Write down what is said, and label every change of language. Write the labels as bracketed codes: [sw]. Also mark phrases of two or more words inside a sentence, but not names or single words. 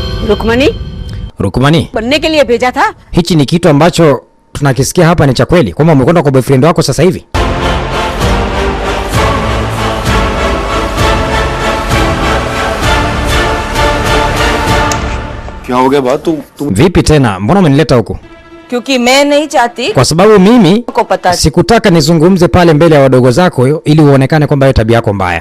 [hi] रुक्मणी [sw] Rukumani, [hi] बनने के लिए भेजा था? [sw] hichi ni kitu ambacho tunakisikia hapa ni cha kweli kwamba umekwenda kwa boyfriend wako sasa hivi? [hi] क्या हो गया बात? तुम [sw] Vipi tena? Mbona umenileta huku? [hi] क्योंकि मैं नहीं चाहती [sw] Kwa sababu mimi [hi] को पता [sw] sikutaka nizungumze pale mbele ya wadogo zako ili uonekane kwamba wewe tabia yako mbaya.